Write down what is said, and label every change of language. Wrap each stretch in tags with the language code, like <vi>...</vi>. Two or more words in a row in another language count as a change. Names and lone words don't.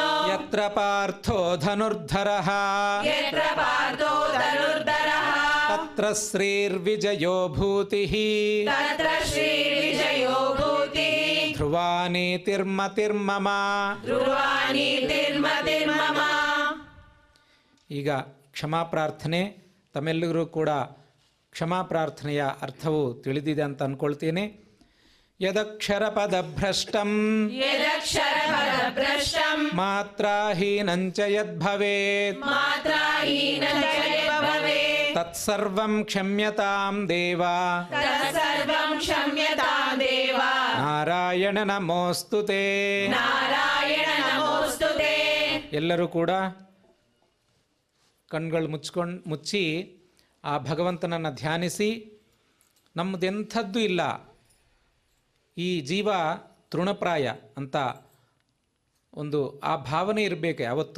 <sa>यत्र पार्थो धनुर्धरः यत्र पार्थो धनुर्धरः तत्र श्रीर्विजयो भूतिः तत्र श्रीर्विजयो भूतिः ಧ್ರುವಾನೀತಿರ್ಮತಿರ್ಮಮ. ಧ್ರುವಾನೀತಿರ್ಮತಿರ್ಮಮ.</sa> <kn>ಈಗ ಕ್ಷಮಾ ಪ್ರಾರ್ಥನೆ. ತಮ್ಮೆಲ್ಲರೂ ಕೂಡ ಕ್ಷಮಾ ಪ್ರಾರ್ಥನೆಯ ಅರ್ಥವು ತಿಳಿದಿದೆ ಅಂತ ಅಂದ್ಕೊಳ್ತೇನೆ.</kn> <sa>ಯದಕ್ಷರಪದಭ್ರಷ್ಟಂ ಯದಕ್ಷರಪದಭ್ರಷ್ಟಂ ಮಾತ್ರಾಹೀನಂಚ ಯದ್ಭವೇತ್ ಮಾತ್ರಾಹೀನಂ ಚ ಯದ್ಭವೇತ್ ತತ್ಸರ್ವಂ ಕ್ಷಮ್ಯತಾಂ ದೇವ ತತ್ಸರ್ವಂ ಕ್ಷಮ್ಯತಾಂ ದೇವ ನಾರಾಯಣ ನಮೋಸ್ತುತೇ. ನಾರಾಯಣ ನಮೋಸ್ತುತೇ.</sa> <kn>ಎಲ್ಲರೂ ಕೂಡ ಕಣ್ಗಳು ಮುಚ್ಚಿ ಆ ಭಗವಂತನನ್ನು ಧ್ಯಾನಿಸಿ, ನಮ್ಮದೆಂಥದ್ದು ಇಲ್ಲ, ಈ ಜೀವ ತೃಣಪ್ರಾಯ ಅಂತ ಒಂದು ಆ ಭಾವನೆ ಇರಬೇಕು ಯಾವತ್ತು.</kn>